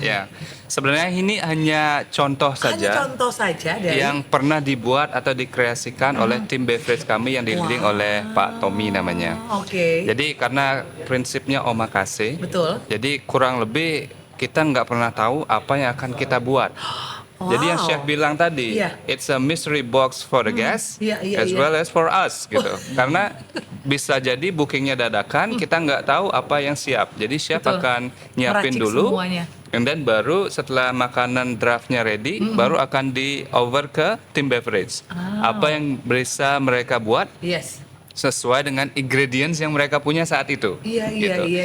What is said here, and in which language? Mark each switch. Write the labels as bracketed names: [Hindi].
[Indonesian] Ya, sebenarnya ini hanya contoh saja. Hanya contoh saja dari yang pernah dibuat atau dikreasikan oleh tim beverage kami yang di-leading oleh Pak Tommy namanya. Oke. Jadi karena prinsipnya omakase, Betul. jadi kurang lebih kita nggak pernah tahu apa yang akan kita buat. Jadi yang chef bilang tadi, [English] it's a mystery box for the guests as well as for us gitu. [Indonesian] Karena bisa jadi bookingnya dadakan, kita nggak tahu apa yang siap. Jadi chef akan nyiapin dulu, and then baru setelah makanan draftnya ready, baru akan di over ke tim beverage. Apa yang bisa mereka buat? Sesuai dengan ingredients yang mereka punya saat itu. Gitu.